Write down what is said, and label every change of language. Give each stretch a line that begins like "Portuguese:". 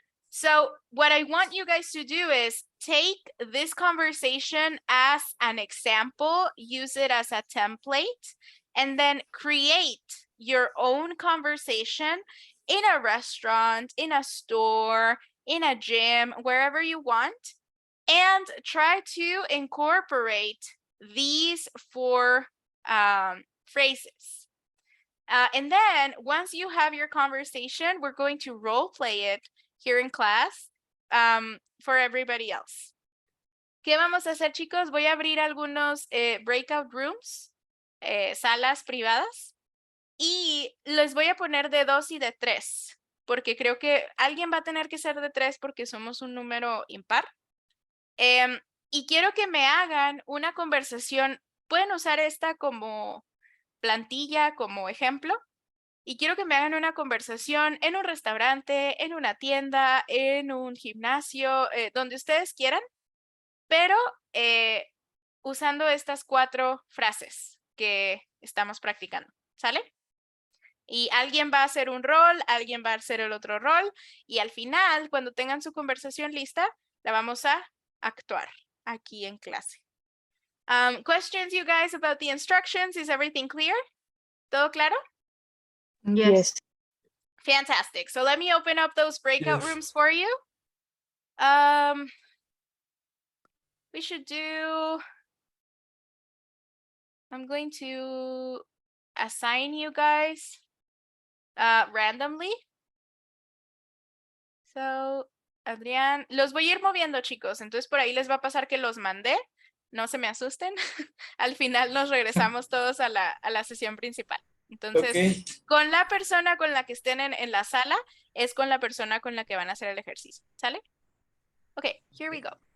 English: So what I want you guys to do is take this conversation as an example, use it as a template, and then create your own conversation in a restaurant, in a store, in a gym, wherever you want, and try to incorporate these 4 phrases. And then once you have your conversation, we're going to role play it here in class for everybody else.
Spanish: ¿Qué vamos a hacer, chicos? Voy a abrir algunos breakout rooms, salas privadas, y les voy a poner de 2 y de 3, porque creo que alguien va a tener que ser de 3 porque somos un número impar. Y quiero que me hagan una conversación. Pueden usar esta como plantilla, como ejemplo. Y quiero que me hagan una conversación en un restaurante, en una tienda, en un gimnasio, donde ustedes quieran, pero usando estas 4 frases que estamos practicando. ¿Sale? Y alguien va a hacer un rol, alguien va a hacer el otro rol, y al final, cuando tengan su conversación lista, la vamos a actuar aquí en clase.
English: Questions, you guys, about the instructions? Is everything clear?
Spanish: ¿Todo claro?
English: Yes. Fantastic. So let me open up those breakout Yes. rooms for you. We should do, I'm going to assign you guys randomly.
Spanish: So, Adrián, los voy a ir moviendo, chicos. Entonces por ahí les va a pasar que los mandé. No se me asusten. Al final nos regresamos todos a la sesión principal. Entonces,
English: Okay.
Spanish: con la persona con la que estén en la sala, es con la persona con la que van a hacer el ejercicio. ¿Sale?
English: Okay, here we go.